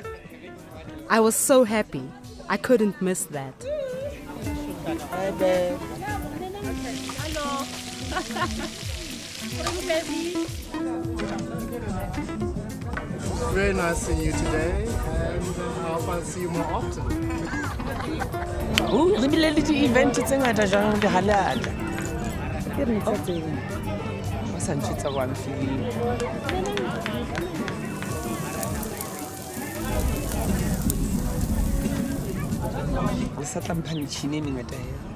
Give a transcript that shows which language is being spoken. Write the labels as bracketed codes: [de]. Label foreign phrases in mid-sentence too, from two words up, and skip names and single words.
[en] I was so happy. I couldn't miss that. Hi, babe. Very nice seeing you today, and I hope I'll see you more often. [st] Oh, re bile le di-event tse ngata jang di halala. Ke re tse Ba sa ntshitsa [en] one feeling. [st] Le sa tlampha metšhini e mengata eo.